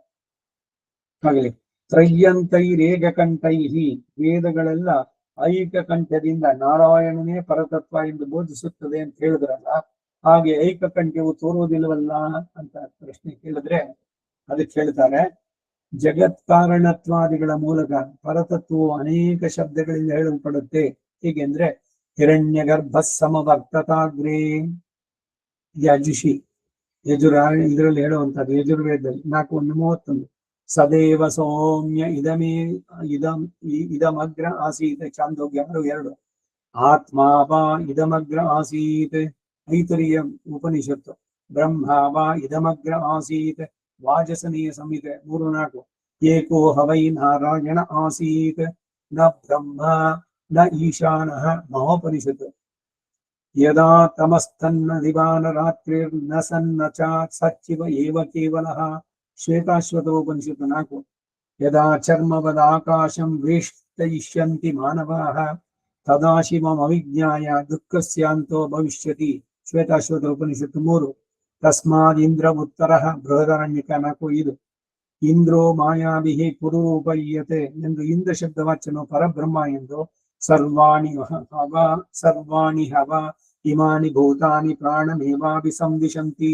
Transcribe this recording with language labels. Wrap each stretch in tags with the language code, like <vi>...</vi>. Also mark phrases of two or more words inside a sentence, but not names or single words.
<kn>ಹಾಗೆ ತ್ರಯ್ಯಂತೈರೇಕಕಂಠೈಹಿ, ವೇದಗಳೆಲ್ಲ ಐಕಕಂಠದಿಂದ ನಾರಾಯಣನೇ ಪರತತ್ವ ಎಂದು ಬೋಧಿಸುತ್ತದೆ ಅಂತ ಹೇಳಿದ್ರಲ್ಲ, ಹಾಗೆ ಐಕಕಂಠ್ಯವು ತೋರುವುದಿಲ್ಲವಲ್ಲ ಅಂತ ಪ್ರಶ್ನೆ ಕೇಳಿದ್ರೆ ಅದಕ್ಕೆ ಹೇಳ್ತಾರೆ, ಜಗತ್ಕಾರಣತ್ವಾದಿಗಳ ಮೂಲಕ ಪರತತ್ವವು ಅನೇಕ ಶಬ್ದಗಳಿಂದ ಹೇಳಲ್ಪಡುತ್ತೆ.</kn> <sa>ಹೀಗೆಂದ್ರೆ ಹಿರಣ್ಯ ಗರ್ಭ ಸಮವರ್ತತಾಗ್ರೇ ಯಜುಷಿ</sa> <kn>ಇದರಲ್ಲಿ ಹೇಳುವಂತದ್ದು ಯಜುರ್ವೇದದಲ್ಲಿ</kn> <sa>4:31 ಸದೇವ ಸೌಮ್ಯ ಇದಮಗ್ರ ಆಸೀತ್ ಚಾಂದೋಗ್ಯ 6:2 ಆತ್ಮಾವಾ ಇದಮಗ್ರ ಆಸೀತ್ ಐತರಿಯ ಉಪನಿಷತ್ತು ಬ್ರಹ್ಮಾವ ಇದಮಗ್ರ ಆಸೀತ್ ವಾಜಸನೀಯ ಸಂಹಿತೆ 3:4 ಏಕೋ ಹವೈ ನಾರಾಯಣ ಆಸೀತ್ ನ ಬ್ರಹ್ಮ ನ ಈಶಾನಃ ಮಹೋಪನಿಷತ್ತು ಯದಾ ತಮಸ್ತನ್ನ ದಿವಾನ ರಾತ್ರಿರ್ನ ಸನ್ನ ಚ ಸಚ್ಚಿವ ಏವ ಕೇವಲಃ ಶ್ವೇತಾಶ್ವತೋಪನಿಷತ್ತು 4 ಯದಾ ಚರ್ಮವದ ಆಕಾಶಂ ವೇಷ್ಟಯಿಷ್ಯಂತಿ ಮಾನವಾಃ ತದಾ ಶಿವಮವಿಜ್ಞಾಯ ದುಃಖಸ್ಯಾಂತೋ ಭವಿಷ್ಯತಿ ಶ್ವೇತಾಶ್ವತೋಪನಿಷತ್ತು 3 ತಸ್ಮಾದ್ ಇಂದ್ರ ಉತ್ತರಃ ಬೃಹದಾರಣ್ಯಕ 4:5 ಇಂದ್ರೋ ಮಾಯಾವಿಹಿ ಕುರೂಪಯ್ಯತೆ ಎಂದು ಇಂದ್ರ ಶಬ್ದವಾಚನೋ ಪರಬ್ರಹ್ಮ ಎಂದು ಸರ್ವಾಣಿ ಹವ ಇಮಾನಿ ಭೂತಾನಿ ಪ್ರಾಣಮೇವಾಭಿ ಸಂದಿಶಂತಿ.</sa>